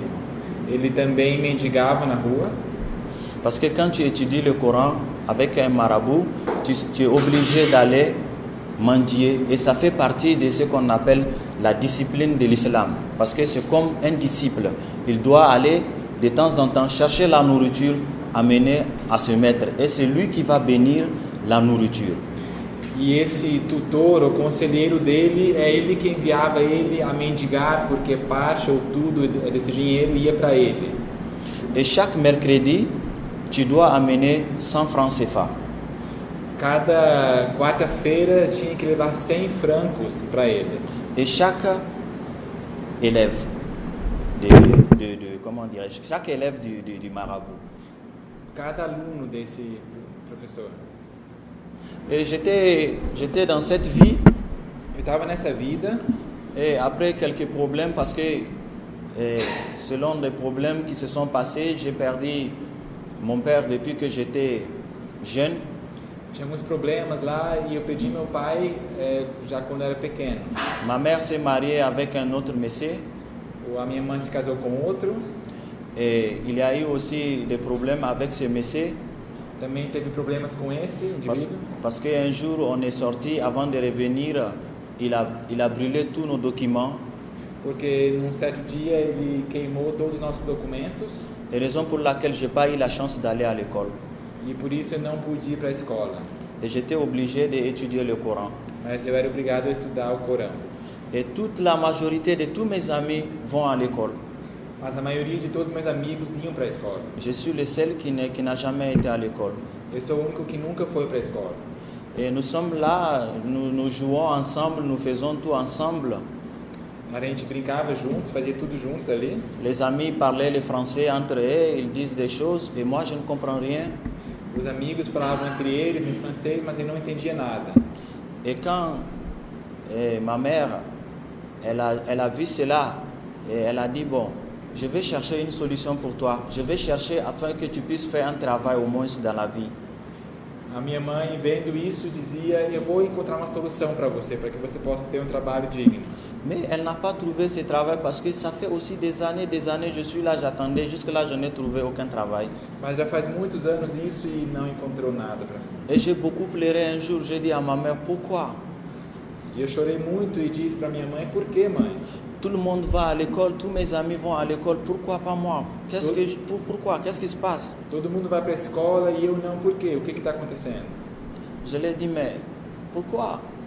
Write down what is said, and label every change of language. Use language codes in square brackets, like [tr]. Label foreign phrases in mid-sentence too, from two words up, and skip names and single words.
[pt] Ele também mendigava na rua. [fr] Parce que quand tu étudies le Coran avec un marabout, tu es obligé d'aller mendier. Et ça fait partie de ce qu'on appelle la discipline de l'islam. Parce que c'est comme un disciple. Il doit aller de temps en temps chercher la nourriture, amener à ce maître. Et c'est lui qui va bénir la nourriture. [pt] E esse tutor, o conselheiro dele, é ele que enviava ele a mendigar, porque parte ou tudo desse dinheiro ia para ele. [fr] Et chaque mercredi, tu dois amener 100 francs CFA. [pt] Cada quarta-feira tinha que levar 100 francos para ele. [fr] Et chaque élève, comment dirais-je, chaque élève du marabout. [pt] Cada aluno desse professor. [fr] Et j'étais dans cette vie. [pt] Eu estava nessa vida. [fr] Et après quelques problèmes, parce que selon les problèmes qui se sont passés, j'ai perdu mon père depuis que j'étais jeune. [pt] Tinha alguns problemas lá e eu perdi meu pai já quando eu era pequeno. [fr] Ma mère s'est mariée avec un autre monsieur. [pt] A minha mãe se casou com outro. [fr] Et il y a eu aussi des problèmes avec ce monsieur. [pt] Também teve problemas com esse indivíduo. [fr] Parce qu'un jour, on est sorti, avant de revenir, il a brûlé tous nos documents. [pt] Porque num certo dia ele queimou todos os nossos documentos. [fr] Et raison pour laquelle je n'ai pas eu la chance d'aller à l'école. [pt] E por isso eu não pude ir para a escola. [fr] Et j'étais obligé d'étudier le Coran. [pt] Mas eu era obrigado a estudar o Corão. [fr] Et toute la majorité de tous mes amis vont à l'école. [pt] Mas a maioria de todos os meus amigos iam para a escola. [fr] Je suis le seul qui n'a jamais été à l'école. [pt] Eu sou o único que nunca foi para a escola. [fr] Et nous sommes là, nous jouons ensemble, nous faisons tout ensemble. [pt] A gente brincava juntos, fazia tudo juntos ali. [fr] Les amis parlaient le français entre eux, ils disent des choses et moi je ne comprends rien. [pt] Os amigos falavam entre eles em francês, mas eu não entendia nada. [fr] Et quand ma mère, elle a vu cela, et elle a dit, bon, je vais chercher une solution pour toi. Je vais chercher afin que tu puisses faire un travail au moins dans la vie. [pt] A minha mãe, vendo isso, dizia: eu vou encontrar uma solução para você possa ter trabalho digno. [fr] Mais elle n'a pas trouvé ce travail parce que ça fait aussi des années, je suis là, j'attendais, jusque-là, je n'ai trouvé aucun travail. [pt] Mas já faz muitos anos isso e não encontrou nada para mim. [fr] Et j'ai beaucoup pleuré un jour, j'ai dit à ma mère, pourquoi? [pt] E eu chorei muito e disse para minha mãe: por que, mãe? [fr] Tout le monde va à l'école, tous mes amis vont à l'école, pourquoi pas moi? Pourquoi? Qu'est-ce qui se passe? [pt] Todo mundo vai para a escola e eu não, por quê? O que está acontecendo? [fr] Je lui ai dit, mais pourquoi?